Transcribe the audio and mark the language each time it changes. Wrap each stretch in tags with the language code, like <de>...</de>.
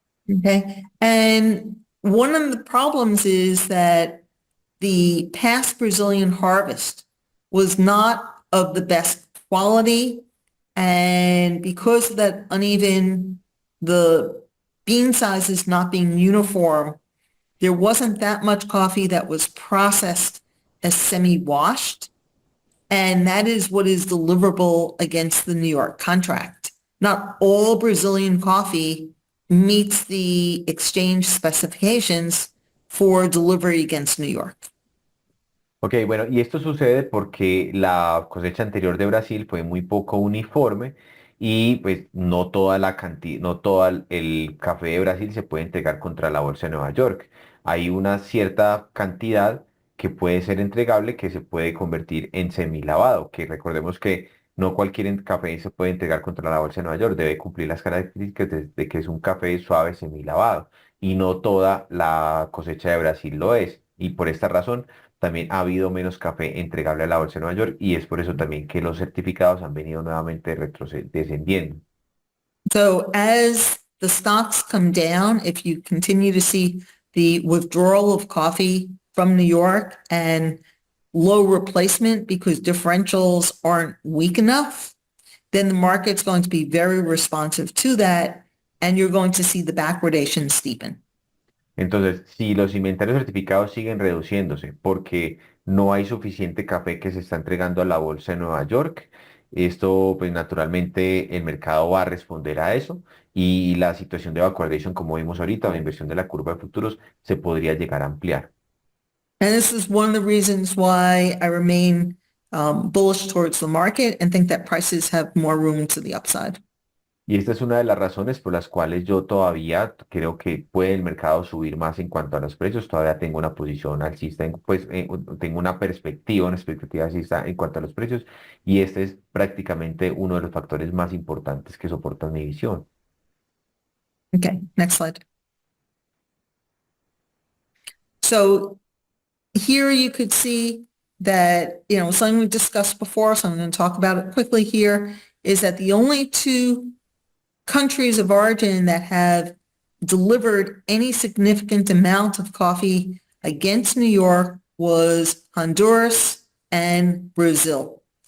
<en>Okay. And one of the problems is that the past Brazilian harvest was not of the best quality. And because of that uneven, the bean sizes not being uniform, there wasn't that much coffee that was processed as semi-washed. And that is what is deliverable against the New York contract. Not all Brazilian coffee meets the exchange specifications for delivery against New York.</en> <es>Ok, bueno, y esto sucede porque la cosecha anterior de Brasil fue muy poco uniforme y pues no toda la cantidad, no todo el café de Brasil se puede entregar contra la bolsa de Nueva York. Hay una cierta cantidad que puede ser entregable que se puede convertir en semilavado, que recordemos que no cualquier café se puede entregar contra la bolsa de Nueva York, debe cumplir las características de que es un café suave semilavado y no toda la cosecha de Brasil lo es. Y por esta razón también ha habido menos café entregable a la Bolsa de Nueva York y es por eso también que los certificados han venido nuevamente descendiendo.</es> <en>So as the stocks come down, if you continue to see the withdrawal of coffee from New York and low replacement because differentials aren't weak enough, then the market's going to be very responsive to that, and you're going to see the backwardation steepen.</en> <es>Entonces, si los inventarios certificados siguen reduciéndose porque no hay suficiente café que se está entregando a la Bolsa de Nueva York, esto pues naturalmente el mercado va a responder a eso y la situación de backwardation, como vimos ahorita, la inversión de la curva de futuros se podría llegar a ampliar.</es> <en>And this is one of the reasons why I remain bullish towards the market and think that prices have more room to the upside.</en> <es>Y esta es una de las razones por las cuales yo todavía creo que puede el mercado subir más en cuanto a los precios. Todavía tengo una posición alcista, pues tengo una expectativa alcista en cuanto a los precios. Y este es prácticamente uno de los factores más importantes que soportan mi visión.</es> <en>Okay, next slide. So here you could see that, something we discussed before, so I'm going to talk about it quickly here, is that the only two countries of origin that have delivered any significant amount of coffee against New York was Honduras and Brazil.</en>